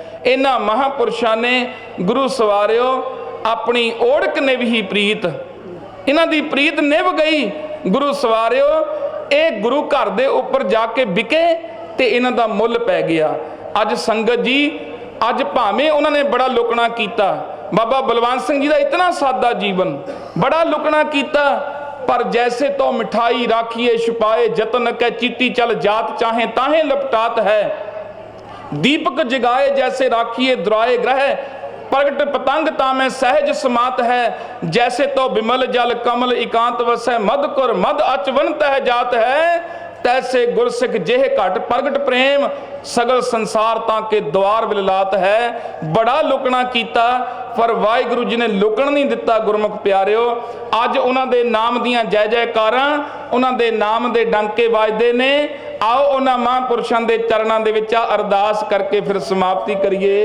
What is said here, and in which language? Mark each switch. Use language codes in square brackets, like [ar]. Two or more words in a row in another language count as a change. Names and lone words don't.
[pa] ਇਹਨਾਂ ਮਹਾਂਪੁਰਸ਼ਾਂ ਨੇ ਗੁਰੂ ਸਵਾਰਿਓ ਆਪਣੀ ਓੜਕ ਨਿਭ ਹੀ ਪ੍ਰੀਤ, ਇਹਨਾਂ ਦੀ ਪ੍ਰੀਤ ਨਿਭ ਗਈ। ਗੁਰੂ ਸਵਾਰਿਓ ਇਹ ਗੁਰੂ ਘਰ ਦੇ ਉੱਪਰ ਜਾ ਕੇ ਵਿਕੇ ਤੇ ਇਹਨਾਂ ਦਾ ਮੁੱਲ ਪੈ ਗਿਆ। ਅੱਜ ਸੰਗਤ ਜੀ, ਅੱਜ ਭਾਵੇਂ ਉਹਨਾਂ ਨੇ ਬੜਾ ਲੁਕਣਾ ਕੀਤਾ, ਬਾਬਾ ਬਲਵੰਤ ਸਿੰਘ ਜੀ ਦਾ ਇਤਨਾ ਸਾਦਾ ਜੀਵਨ, ਬੜਾ ਲੁਕਣਾ ਕੀਤਾ, [bra] पर जैसे तो मिठाई राखिए छुपाए जतन कै चीती चल जात चाहे ताहे लपटात है। दीपक जगाए जैसे राखिए दुराए ग्रह प्रगट पतंगता में सहज समात है। जैसे तो बिमल जल कमल एकांत वसै मद कुर मद अचवन तह जात है। तैसे गुरसिख जेह घट प्रगट प्रेम सगल संसार ताके द्वार विलात है। [pa] ਬੜਾ ਲੁਕਣਾ ਕੀਤਾ ਪਰ ਵਾਹਿਗੁਰੂ ਜੀ ਨੇ ਲੁਕਣ ਨਹੀਂ ਦਿੱਤਾ। ਗੁਰਮੁਖ ਪਿਆਰਿਓ ਅੱਜ ਉਨ੍ਹਾਂ ਦੇ ਨਾਮ ਦੀਆਂ ਜੈ ਜੈਕਾਰਾਂ ਉਨ੍ਹਾਂ ਦੇ ਨਾਮ ਦੇ ਡੰਕੇ ਵੱਜਦੇ ਨੇ। ਆਓ ਉਨ੍ਹਾਂ ਮਹਾਂਪੁਰਖਾਂ ਦੇ ਚਰਨਾਂ ਦੇ ਵਿੱਚ ਅਰਦਾਸ ਕਰਕੇ ਫਿਰ ਸਮਾਪਤੀ ਕਰੀਏ।